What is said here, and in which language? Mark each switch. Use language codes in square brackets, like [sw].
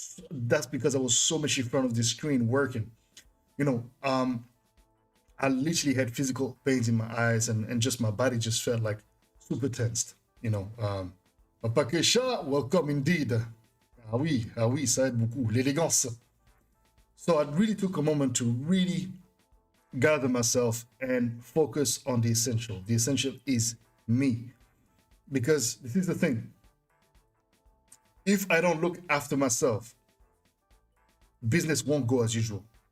[en] That's because I was so much in front of the screen working. I literally had physical pains in my eyes, and just my body just felt like super tensed. Papa Kesha, welcome indeed. [fr] Ah oui, ça aide beaucoup, l'élégance. [en] So I really took a moment to really gather myself and focus on the essential. The essential is me. Because this is the thing. If I don't look after myself, business won't go as usual.